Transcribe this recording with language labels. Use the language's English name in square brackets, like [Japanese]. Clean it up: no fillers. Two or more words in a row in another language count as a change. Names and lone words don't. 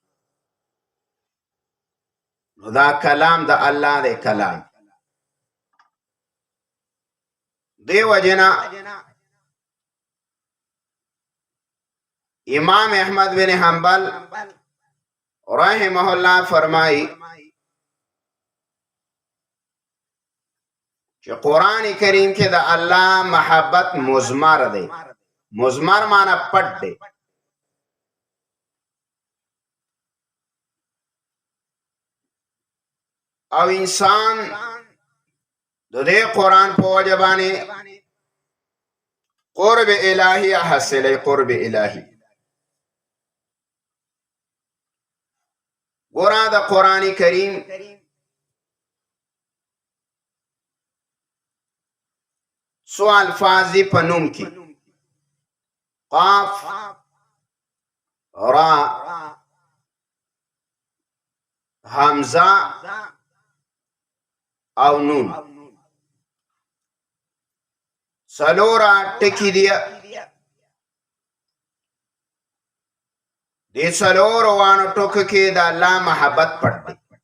[Pashto] نو دا کلام د الله د کلام دی وجنا امام احمد بن حنبل [Arabic] رحمه الله [Pashto] فرمائی چې قرآن کریم کې د الله محبت مزمر دی مزمر معنی پټ دی او انسان د دې قرآن په وجه باندې قرب الهی حاصل قرب الهی ګوره د قرآن کریم څو الفاظ دي په نوم کې قاف را حمزه او نون څلور ټکي دي دې څلور وانو ټکو کې د الله محبت پټ دی